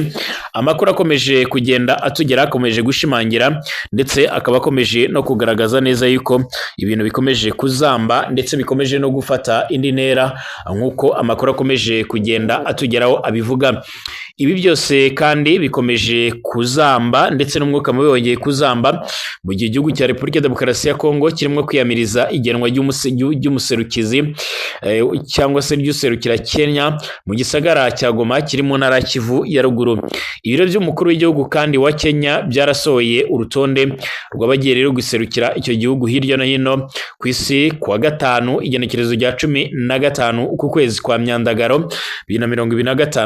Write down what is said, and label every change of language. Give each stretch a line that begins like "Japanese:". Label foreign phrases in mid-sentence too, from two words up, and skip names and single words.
Rundi: Amakuru akomeje kugenda atugera akomeje gushimangira ndetse akaba akomeje no kugaragaza neza yuko ibintu bikomeje kuzamba ndetse bikomeje no gufata indi ntera nk'uko amakuru akomeje kugenda atugeraho abivuga. Ibi byose kandi bikomeje kuzamba ndetse n'umwuka mubi wongeye kuzamba mu gihe igihugu cya Repubulika ya Demokarasi ya Kongo kirimo kwiyamiriza igenwa ry'umuserukizi cyangwa se ry'userukira Kenya mu gisagara cya Goma kiri mu ntara Kivu ya ruguru. Ibiro by'umukuru w'igihugu kandi wa Kenya byarasohoye urutonde rw'abagiye rero guserukira icyo gihugu hirya no hino ku isi kuwa gatanu igenekerezo rya 15 uku kwezi kwa Myandagaro 2025.